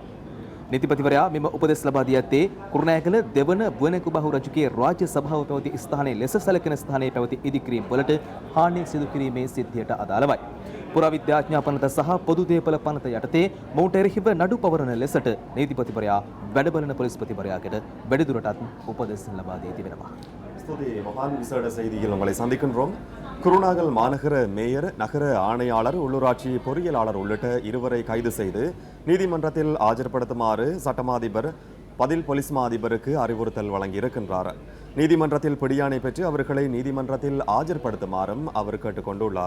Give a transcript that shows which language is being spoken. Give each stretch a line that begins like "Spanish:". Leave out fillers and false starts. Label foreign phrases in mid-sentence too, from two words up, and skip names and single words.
Sinhala: නීතිපතිවරයා මෙම උපදෙස් ලබා දී ඇත්තේ කුරුණෑගල දෙවන බුවෙනකුබහු රජුගේ රාජ්‍ය සභාව පැවති ස්ථානයේ ලෙස සැලකෙන ස්ථානයේ පැවති ඉදිකිරීම් වලට හානි සිදු කිරීමේ සිද්ධියට අදාළවයි. පුරාවිද්‍යාඥා පනත සහ පොදු දේපල පනත යටතේ මොවුන්ට එරෙහිව නඩු පවරන ලෙසට නීතිපතිවරයා වැඩ බලන පොලිස්පතිවරයාට වැඩිදුරටත් උපදෙස් ලබා දී තිබෙනවා.
Tamil: ஸ்துதி மகான் விசேட செய்தியில் உங்களை சந்திக்கின்றோம். குருநாகல் மாநகர மேயர், நகர ஆணையாளர், உள்ளூராட்சி பொறியியலாளர் உள்ளிட்ட இருவரை கைது செய்து நீதிமன்றத்தில் ஆஜர்படுத்துமாறு சட்டமாதிபர் பதில் பொலிஸ் மா அதிபருக்கு அறிவுறுத்தல் வழங்கியிருக்கின்றார். நீதிமன்றத்தில் பிடியாணை பெற்று அவர்களை நீதிமன்றத்தில் ஆஜர்படுத்துமாறும் அவர் கேட்டுக்கொண்டுள்ளார்.